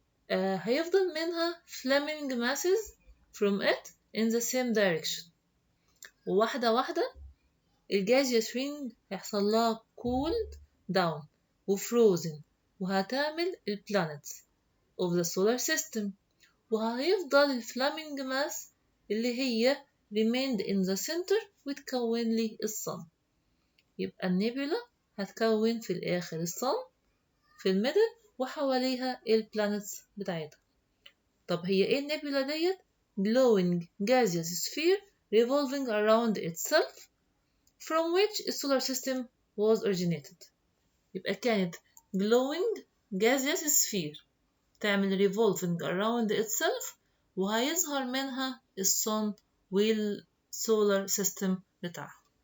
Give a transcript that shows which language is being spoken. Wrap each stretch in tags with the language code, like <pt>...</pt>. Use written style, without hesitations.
<ar>هيفضل منها</ar> <en>flaming masses from it in the same direction.</en> <ar>وواحدة واحدة الجازيوس رينج هيحصل لها cooled down وfrozen وهتعمل</ar> <en>planets of the solar system.</en> <ar>وهيفضل الفلامينج ماس اللي هي</ar> <en>remained in the center</en> <ar>وتكون لي الصن. يبقى النيبولا هتكون في الآخر الصن في الميدل وحواليها البلانتس بتاعتها. طب هي ايه النيبولا ديت؟</ar> <en>glowing gaseous sphere revolving around itself from which the solar system was originated.</en> <ar>يبقى كانت</ar> <en>glowing gaseous sphere</en> <ar>تعمل</ar> <en>revolving around itself</en> <ar>وهيظهر منها الصن والسولار سيستم بتاعها.</ar>